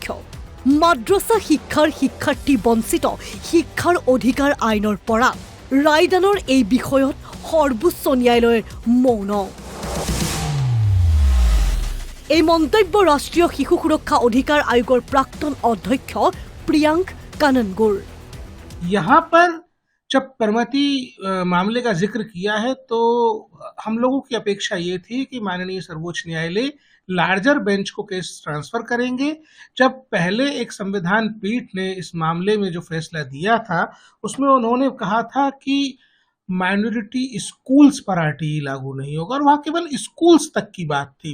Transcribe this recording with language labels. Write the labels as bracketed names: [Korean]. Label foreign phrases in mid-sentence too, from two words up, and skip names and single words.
[Assamese] মাদ্ৰাছা শিক্ষাৰ শিক্ষাৰ্থী বঞ্চিত শিক্ষাৰ অধিকাৰ আইনৰ পৰা ৰায়দানৰ এই বিষয়ত সৰ্বোচ্চ ন্যায়ালয়ৰ মৌন। এই মন্তব্য ৰাষ্ট্ৰীয় শিশু সুৰক্ষা অধিকাৰ আয়োগৰ প্ৰাক্তন অধ্যক্ষ প্ৰিয়াংক কাননগুৰ। [Hindi] यहाँ पर जब परमति मामले का जिक्र किया है तो हम लोगों की अपेक्षा ये थी कि माननीय सर्वोच्च न्यायालय [English] larger bench [Hindi] को [English] case transfer [Hindi] करेंगे। जब पहले एक संविधान पीठ ने इस मामले में जो फैसला दिया था उसमें उन्होंने कहा था कि [English] minority schools [Hindi] पर RTE लागू नहीं होगा और वहाँ केवल स्कूल्स तक की बात थी।